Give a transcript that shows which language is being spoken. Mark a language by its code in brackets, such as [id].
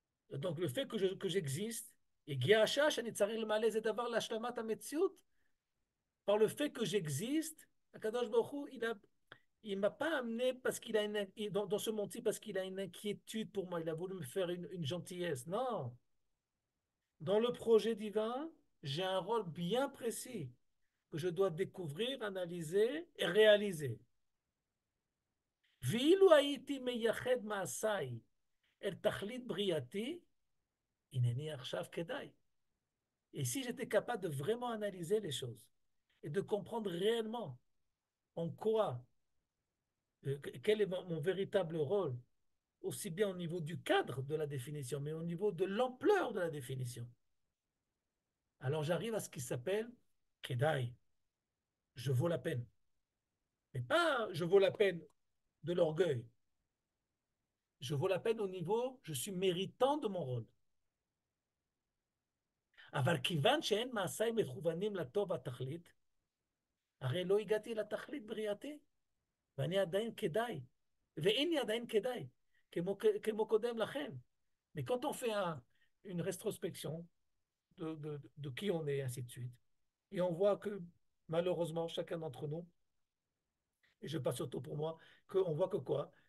[fr] Donc, le fait que j'existe, et Giacha, Shanitzaril Malaise et d'avoir l'ashlamat ametziut, par le fait que j'existe, Akadosh Baruch Hu, il m'a pas amené parce qu'il a dans ce monde-ci parce qu'il a une inquiétude pour moi. Il a voulu me faire une gentillesse. Non. Dans le projet divin, j'ai un rôle bien précis que je dois découvrir, analyser et réaliser. [he] ואילו הייתי מייחד מעשיי אל תכלית בריאתי, הנני עכשיו כדאי. [fr] Et si j'étais capable de vraiment analyser les choses et de comprendre réellement en quoi, quel est mon véritable rôle aussi bien au niveau du cadre de la définition, mais au niveau de l'ampleur de la définition. Alors j'arrive à ce qui s'appelle Kedai, je vaux la peine. Mais pas je vaux la peine de l'orgueil. Je vaux la peine au niveau, je suis méritant de mon rôle. [he] אבל כיוון שאין מעשיי מכוונים לטוב התכלית, הרי לא הגעתי לתכלית בריאתי, ואני עדיין כדאי, ואיני עדיין כדאי, כמו קודם לכן. [fr] Mais quand on fait une rétrospection de qui on est, ainsi de suite, et on voit que malheureusement, chacun d'entre nous, et je passe surtout pour moi, qu'on voit que quoi?